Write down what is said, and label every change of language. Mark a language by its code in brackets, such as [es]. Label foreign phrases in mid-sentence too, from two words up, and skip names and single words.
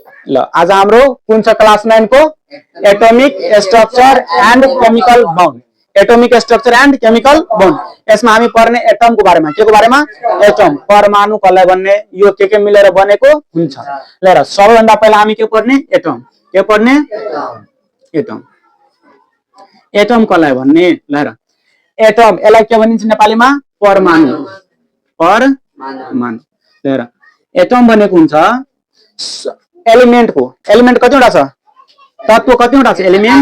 [ne] ल आज हाम्रो कुन छ क्लास 9 को [en] atomic structure and chemical bond atomic structure and chemical [ne] बॉन्ड यसमा हामी पढ्ने एटम को बारेमा के को बारेमा एटम परमाणु कसलाई भन्ने यो के मिलेर बनेको हुन्छ ल र सबैभन्दा पहिला हामी के पढ्ने एटम के पढ्ने एटम एटम कसलाई भन्ने ल र एटम यसलाई के भनिन्छ नेपालीमा परमाणु परमाणु ल र एटम भनेको हुन्छ एलिमेंट कतिवटा छ तत्व कतिवटा छ